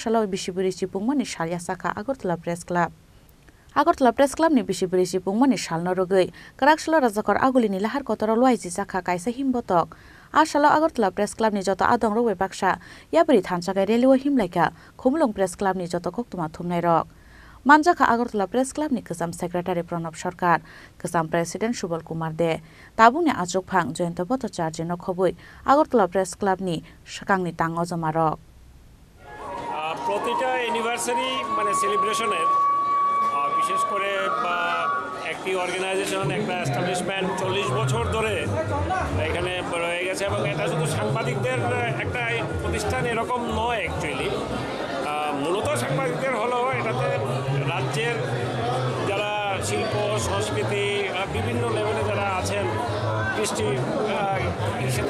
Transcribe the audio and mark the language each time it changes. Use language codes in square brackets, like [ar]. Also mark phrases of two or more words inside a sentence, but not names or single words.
[trp] shalo bisibiri cipungmani shalia saka Agartala Press Club Agartala Press Club ni bisibiri cipungmani shalno rogei karak shalo rajakor agulini lahar kotoro luai jisaka kaisa himbotok shalo Agartala Press Club ni joto adong rogei baksa yapri thansakai relewa himlaika khumulung Press Club ni joto koktuma thumnai rok Manjaka Agartala Press Club ni Kesam Secretary Pranab Sarkar, Kesam President Subal Kumar De, Tabungni Achuk Phang Joyanta Bhattacharya no khoboi Agartala Press Club ni sakangni tango jamarok. [bn] প্রতিটা অ্যানিভার্সারি মানে সেলিব্রেশনের বিশেষ করে একটি অর্গানাইজেশন একটা এস্টাবলিশমেন্ট 40 বছর ধরে এখানে রয়ে গেছে এবং এটা শুধু সাংবাদিকদের একটা প্রতিষ্ঠান এরকম নয় অ্যাকচুয়ালি মূলত সাংবাদিকদের হলো এটাতে রাজ্যের যারা শিল্প সংস্কৃতি বিভিন্ন লেভেলে যারা আছেন কৃষ্টির সাথে